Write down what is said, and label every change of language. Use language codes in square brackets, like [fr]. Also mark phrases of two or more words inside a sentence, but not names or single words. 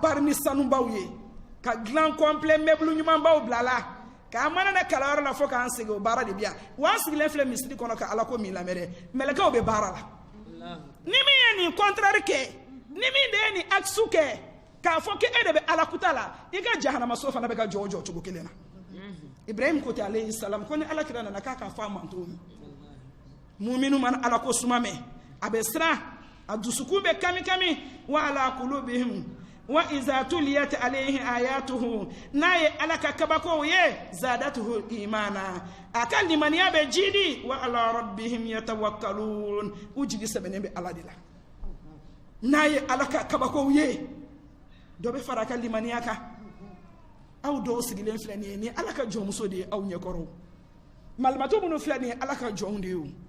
[bm] pari ni sanubaw ye ka dilan [fr] complet meuble [bm] ɲumanbaw bila la k'a mana ne kalayɔrɔ la fo k'an sigi o baara de bi yan wa an sigilen filɛ misiri kɔnɔ ka ala ko min lamɛn dɛ mɛlɛkɛw bɛ baara la ni min ye nin contraire kɛ ni min de ye nin axe kɛ k'a fɔ k'e de bɛ ala kuta la i ka jahanama so fana bɛ ka jɔ o jɔ cogo kelen na Ibrahim ko te [ar] عليه السلام [bm] ko ni ala kira nana k'a ka fa manto mu'minu man ala ko suma mɛ a bɛ siran a dusukun bɛ kami kami [ar] و على قلوبهم و إذا تليت عليه آياته [bm] n'a ye ala ka kabako ye [ar] زادته إيمانا [bm] a ka limaniya bɛ jidi [ar] و على ربهم يتوكلون [bm] u jigi sɛbɛnnen bɛ ala de la n'a ye ala ka kabako ye dɔ bɛ fara a ka limaniya kan aw dɔw sigilen filɛ nin ye ni ala ka jɔnmuso de ye aw ɲɛkɔrɔ malimato minnu filɛ nin ye ala ka jɔnw de ye